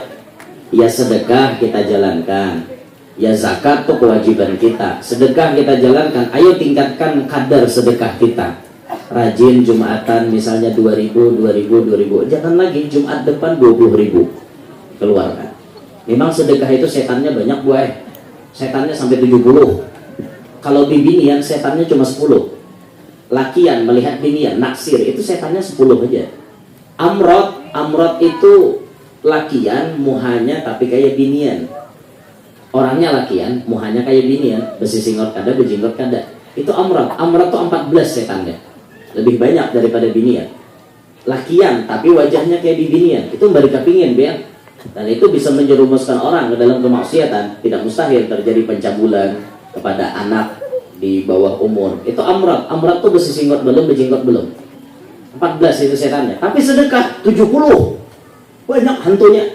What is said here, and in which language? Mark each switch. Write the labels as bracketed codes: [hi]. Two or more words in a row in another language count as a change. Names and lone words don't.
[id] Ya sedekah kita jalankan, ya zakat tuh kewajiban kita, sedekah kita jalankan. Ayo tingkatkan kadar sedekah kita. Rajin Jumatan misalnya 2000, jangan lagi Jumat depan 20.000 keluarkan. Memang sedekah itu setannya banyak buah. Setannya sampai 70. Kalau bibinian setannya cuma 10. Lakian melihat binian, naksir itu setannya 10 aja. [bjn] Amrot itu lakian, muhanya tapi kayak binian. Orangnya lakian, muhanya kayak binian, besi singot kada, bejinggot kada. [id] Itu amrot. Amrot tuh 14 setannya. Lebih banyak daripada binian. Lakian tapi wajahnya kayak binian. Itu mereka pingin, biar. Dan itu bisa menjerumuskan orang ke dalam kemaksiatan. Tidak mustahil terjadi pencabulan kepada anak di bawah umur. Itu amrat. [bjn] Amrat tuh besi singgot belum, bejinggot belum. [id] 14 itu setannya. Tapi sedekah 70. Banyak hantunya.